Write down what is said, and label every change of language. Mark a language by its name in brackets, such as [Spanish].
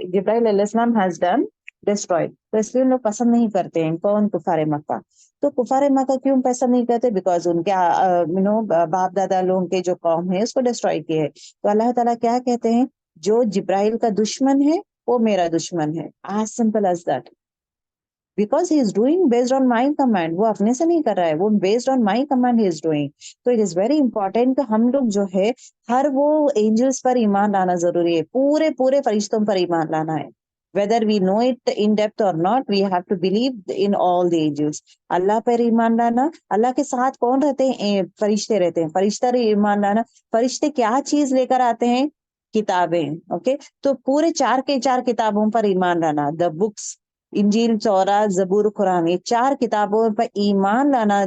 [Urdu] جبرائیل علیہ السلام [English] has done destroyed. [Urdu] تو اس لیے لوگ پسند نہیں کرتے ہیں. کون؟ کفار مکہ. تو کفار مکہ کیوں پسند نہیں کرتے؟ بیکاز ان کے باپ دادا لوگوں کے جو قوم ہے اس کو ڈسٹروائے کیے ہے. تو اللہ تعالیٰ کیا کہتے ہیں, جو جبرائیل کا دشمن ہے وہ میرا دشمن ہے. [English] as simple as that. Because he is doing based on my command. [Urdu] وہ اپنے سے نہیں کر رہا ہے, وہ [English] based on my command he is doing. So it is very important [Urdu] کہ ہم لوگ جو ہے ہر وہ angels پر ایمان لانا ضروری ہے. پورے فرشتوں پر ایمان لانا ہے. [English] Whether we know it in depth or not, we have to believe in all the angels. [Urdu] اللہ پر ایمان لانا. اللہ کے ساتھ کون رہتے ہیں؟ فرشتے رہتے ہیں. فرشتہ ایمان لانا. فرشتے کیا چیز لے کر آتے ہیں؟ کتابیں. اوکے, تو پورے 4 کے 4 کتابوں پر ایمان لانا. دا بکس, انجیل, تورات, زبور, قرآن, یہ 4 کتابوں پر ایمان لانا.